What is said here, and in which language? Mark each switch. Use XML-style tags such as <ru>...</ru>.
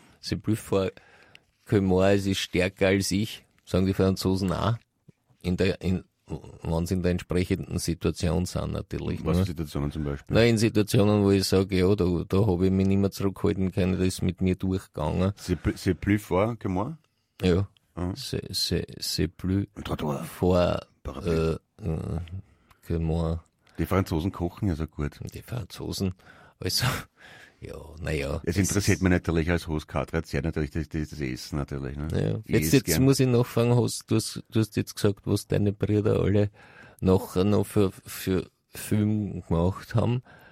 <fr>C'est plus fort que moi,</fr> <de>es ist stärker als ich, sagen die Franzosen auch, wenn sie in der entsprechenden Situation sind natürlich. Was für Situationen zum Beispiel? Nein, in Situationen, wo ich sage, ja, da habe ich mich nicht mehr zurückhalten können, das ist mit mir durchgegangen.</de> <fr>C'est plus fort que moi?</fr> <de>Ja,</de> <fr>c'est plus fort que moi.</fr> <de>Die Franzosen kochen ja so gut. Die Franzosen... Also, ja, naja. Es interessiert mich natürlich als Host Kartrat sehr natürlich das Essen natürlich. Ne? Naja. Jetzt muss ich nachfragen, du hast jetzt gesagt, was deine Brüder alle nachher noch für Film gemacht haben.</de>